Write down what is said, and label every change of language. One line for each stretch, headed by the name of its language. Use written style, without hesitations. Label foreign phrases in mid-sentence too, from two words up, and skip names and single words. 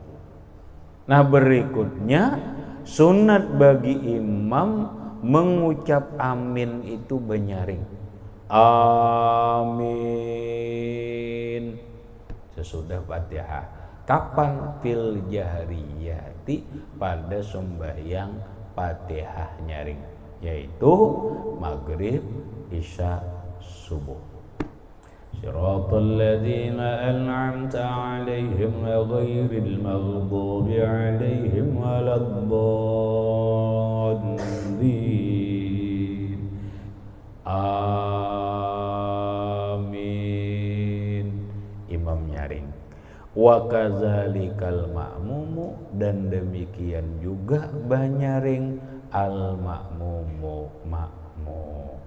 Indonesian: Nah, berikutnya sunat bagi imam mengucap amin itu banyaring. Amin. sesudah Fatihah. Kapan?
Arabic: في الجهرية,
Indonesian: pada sembahyang Fatihah nyaring, yaitu maghrib, isya, subuh.
Arabic: صراط الذين أنعمت عليهم غير المغضوب عليهم ولا الضالين.
Indonesian: Amin. Imam nyaring.
Arabic: وكذلك المأموم,
Indonesian: dan demikian juga banyaring
Arabic: المأموم,
Indonesian: makmum.